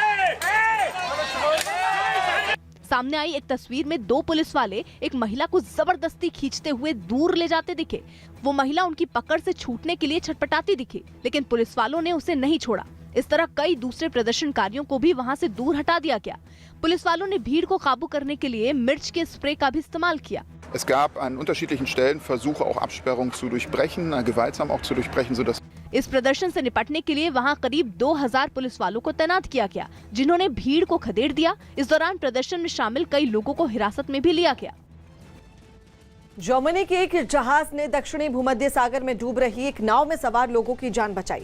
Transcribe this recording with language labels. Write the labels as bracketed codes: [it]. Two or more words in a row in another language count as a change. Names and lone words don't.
[hi] सामने आई एक तस्वीर में 2 पुलिस वाले एक महिला को जबरदस्ती खींचते हुए दूर ले जाते दिखे। वो महिला उनकी पकड़ से छूटने के लिए छटपटाती दिखी, लेकिन पुलिस वालों ने उसे नहीं छोड़ा। इस तरह कई दूसरे प्रदर्शनकारियों को भी वहां से दूर हटा दिया गया। पुलिस वालों ने भीड़ को काबू करने के लिए मिर्च के स्प्रे का भी इस्तेमाल किया। [de] Es gab an unterschiedlichen Stellen Versuche, auch Absperrungen zu durchbrechen, gewaltsam auch zu durchbrechen, sodass [hi] इस प्रदर्शन से निपटने के लिए वहां करीब 2000 पुलिस वालों को तैनात किया गया, जिन्होंने भीड़ को खदेड़ दिया। इस दौरान प्रदर्शन में शामिल कई लोगों को हिरासत में भी लिया गया। जर्मनी के एक जहाज ने दक्षिणी भूमध्य सागर में डूब रही एक नाव में सवार लोगों की जान बचाई।